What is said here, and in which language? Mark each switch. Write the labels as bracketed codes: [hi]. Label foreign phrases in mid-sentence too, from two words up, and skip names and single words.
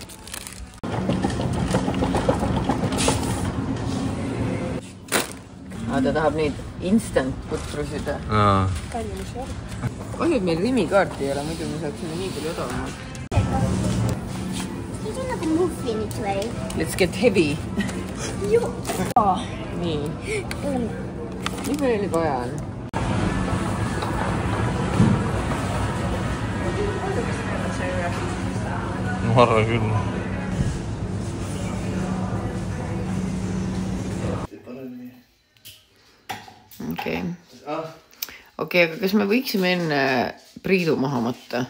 [et] Ta tahab neid instant putrusid. Kahju, et meil Rimi-kaarti ei ole, muidu me saaksime nii palju odavamalt. Need on nagu muffinid või? [en] Let's get heavy. [et] Nii. Nii palju oli vaja on. Ma arvan küll. Okei, aga kas me võiksime enne Priidu maha matta?